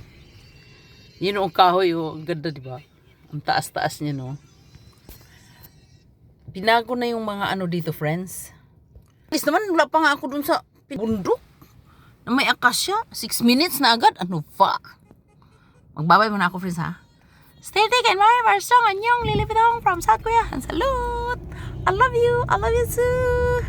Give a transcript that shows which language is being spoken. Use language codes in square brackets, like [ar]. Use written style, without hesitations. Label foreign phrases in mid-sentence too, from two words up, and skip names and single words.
[tl] Yun ang kahoy, oh. Ang ganda, di ba? Ang taas-taas niya, no? Pinago na yung mga ano dito, friends. Please naman, wala pa nga ako dun sa bundok. Na may akasya. 6 minutes na agad. Ano ba? Magbabay muna ako, friends, ha? [en] Stay taken, Mami Marsong, Anyong, Lilipitong from South Korea. And salute! I love you! I love you too!